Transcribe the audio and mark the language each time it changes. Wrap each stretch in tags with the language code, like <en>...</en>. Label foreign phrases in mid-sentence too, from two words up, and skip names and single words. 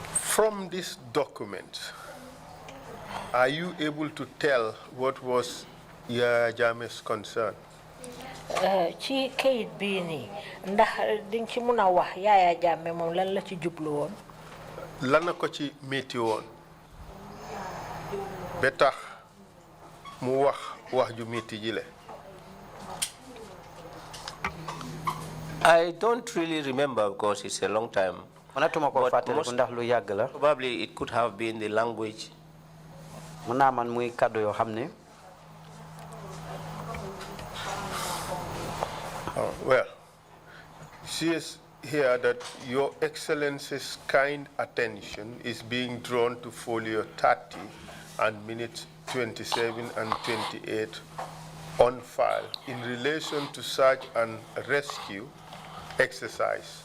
<en>From this document, are you able to tell what was Yaya Jammeh's concern?</en> <wo>Ci kayit bii nii ndax diñ ci mun a wax Yaya Jammeh moom lan la ci jublu woon. Lan la ko ci métti woon ba tax mu wax ju métti ji le.</wo> <en>I don't really remember because it's a long time.</en> <wo>Manatuma ko fàttaliku ndax lu yàgg la.</wo> <en>Probably it could have been the language.</en> <wo>Mën naa man muy kàddu yoo xam ne.</wo> <en>Well, says here that Your Excellency's kind attention is being drawn to folio 30 and minutes 27 and 28 on file in relation to search and rescue exercise.</en>